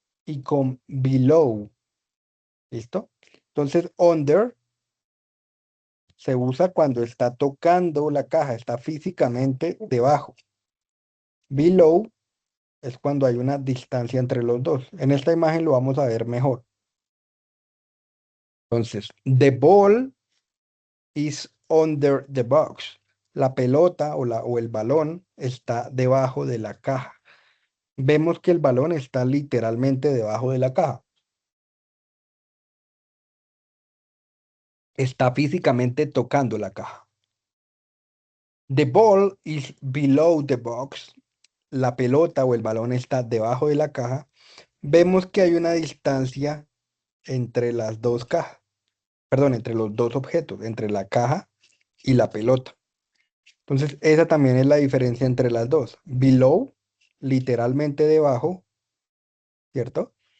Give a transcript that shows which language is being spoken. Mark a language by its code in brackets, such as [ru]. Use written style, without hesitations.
[es] Y con below, ¿listo? Entonces, under se usa cuando está tocando la caja, está físicamente debajo. Below es cuando hay una distancia entre los dos. En esta imagen lo vamos a ver mejor. [en] Entonces, the ball is under the box. [es] La pelota o el balón está debajo de la caja. Vemos que el balón está literalmente debajo de la caja. Está físicamente tocando la caja. [en] The ball is below the box. [es] La pelota o el balón está debajo de la caja. Vemos que hay una distancia entre las dos cajas. Perdón, entre los dos objetos, entre la caja y la pelota. Entonces, esa también es la diferencia entre las dos. Below, literalmente debajo, ¿cierto?